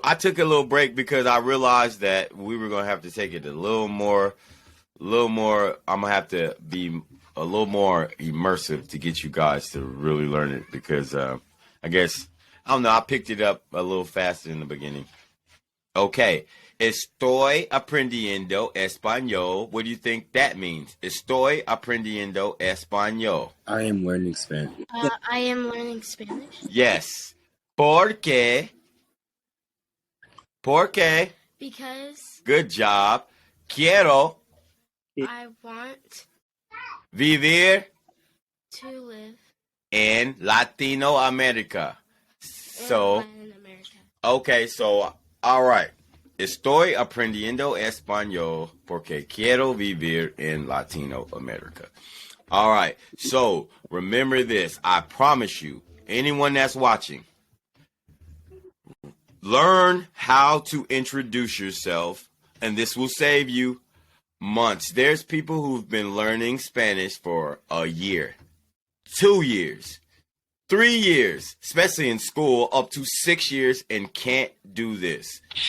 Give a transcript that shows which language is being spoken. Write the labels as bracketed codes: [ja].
[en] I took a little break because I realized that we were going to have to take it a little more. I'm going to have to be a little more immersive to get you guys to really learn it because I guess, I don't know, I picked it up a little faster in the beginning. Okay. [es] Estoy aprendiendo español. [en] What do you think that means? [es] Estoy aprendiendo español. [en] I am learning Spanish. I am learning Spanish. [es] Yes. ¿Por qué? [en] Because Good job. [es] Quiero [en] I want [es] vivir [en] to live in Latino America. in So, Latin America. okay, so, all right. [es] Estoy aprendiendo español porque quiero vivir en Latino America. [en] All right, so remember this. I promise you, anyone that's watching, learn how to introduce yourself, and this will save you months. There's people who've been learning Spanish for a year, 2 years, 3 years, especially in school, up to 6 years, and can't do this.